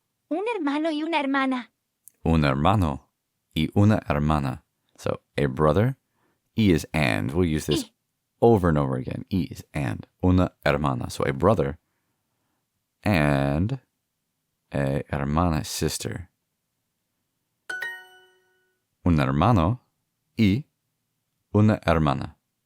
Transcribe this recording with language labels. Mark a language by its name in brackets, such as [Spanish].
[Spanish] Un hermano y una hermana. Un hermano y una hermana. [English] So a brother. E is and. We'll use this over and over again. E is and. [Spanish] Una hermana. [English] So a brother and a hermana, sister. [Spanish] Un hermano y una hermana.